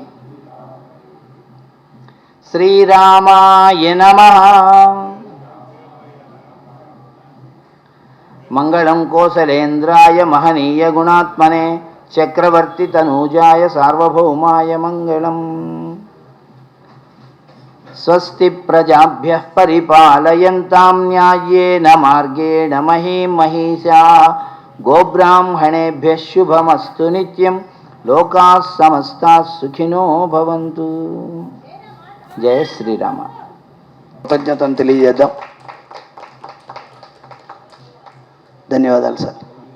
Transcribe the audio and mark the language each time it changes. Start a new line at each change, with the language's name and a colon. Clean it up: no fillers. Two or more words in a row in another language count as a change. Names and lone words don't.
Sanskrit: శ్రీరామాయ నమః. మంగళం కోసలేంద్రాయ మహనీయ గుణాత్మనే చక్రవర్తి తనూజాయ సార్వభౌమాయ మంగళం. స్వస్తి ప్రజాభ్యః పరిపాలయంతాం న్యాయేన మార్గేణ మహీం మహిషాః. గోబ్రాహ్మణేభ్యः శుభమస్తు నిత్యం. లోకాः సమస్తాः సుఖినో భవంతు. జయ శ్రీరామ.
Telugu: కృతజ్ఞతను తెలియజేద్దాం. ధన్యవాదాలు సార్.